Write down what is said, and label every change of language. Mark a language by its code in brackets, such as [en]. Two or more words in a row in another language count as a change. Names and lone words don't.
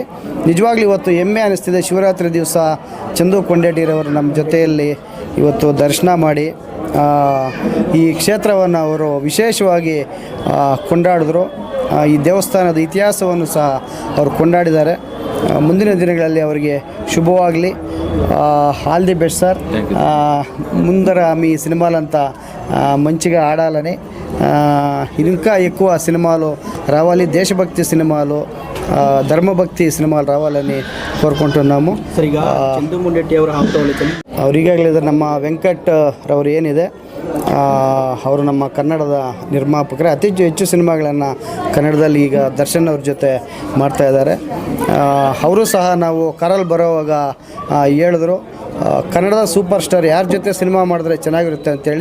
[kn] ನಿಜವಾಗ್ಲೂ ಇವತ್ತು ಹೆಮ್ಮೆ ಅನ್ನಿಸ್ತಿದೆ. ಶಿವರಾತ್ರಿ ದಿವಸ ಚಂದು ಕೊಂಡೇಟಿರವರು ನಮ್ಮ ಜೊತೆಯಲ್ಲಿ ಇವತ್ತು ದರ್ಶನ ಮಾಡಿ ಈ ಕ್ಷೇತ್ರವನ್ನು ಅವರು ವಿಶೇಷವಾಗಿ ಕೊಂಡಾಡಿದ್ರು. ಈ ದೇವಸ್ಥಾನದ ಇತಿಹಾಸವನ್ನು ಸಹ ಅವರು ಕೊಂಡಾಡಿದ್ದಾರೆ. ಮುಂದಿನ ದಿನಗಳಲ್ಲಿ ಅವರಿಗೆ శుభవాగలి. [en] all the best sir. [te] ముందర మీ సినిమాలంతా మంచిగా ఆడాలని, ఇంకా ఎక్కువ సినిమాలు రావాలి, దేశభక్తి సినిమాలు, ధర్మభక్తి సినిమాలు రావాలని కోరుకుంటున్నాము. [kn] ಸರಿಗ ಚಂದು ಮೊಂಡೇಟಿ ಅವರ ಅವ್ರು ಈಗಾಗಲೇ ನಮ್ಮ ವೆಂಕಟ್ ರವರು ಏನಿದೆ ಅವರು ನಮ್ಮ ಕನ್ನಡದ ನಿರ್ಮಾಪಕರೇ. ಅತಿ ಹೆಚ್ಚು ಸಿನಿಮಾಗಳನ್ನು ಕನ್ನಡದಲ್ಲಿ ಈಗ ದರ್ಶನ್ ಅವ್ರ ಜೊತೆ ಮಾಡ್ತಾಯಿದ್ದಾರೆ. ಅವರು ಸಹ ನಾವು ಕಾರಲ್ಲಿ ಬರೋವಾಗ ಹೇಳಿದ್ರು, ಕನ್ನಡದ [en] super star [kn] ಯಾರ ಜೊತೆ ಸಿನಿಮಾ ಮಾಡಿದ್ರೆ ಚೆನ್ನಾಗಿರುತ್ತೆ ಅಂಥೇಳಿ.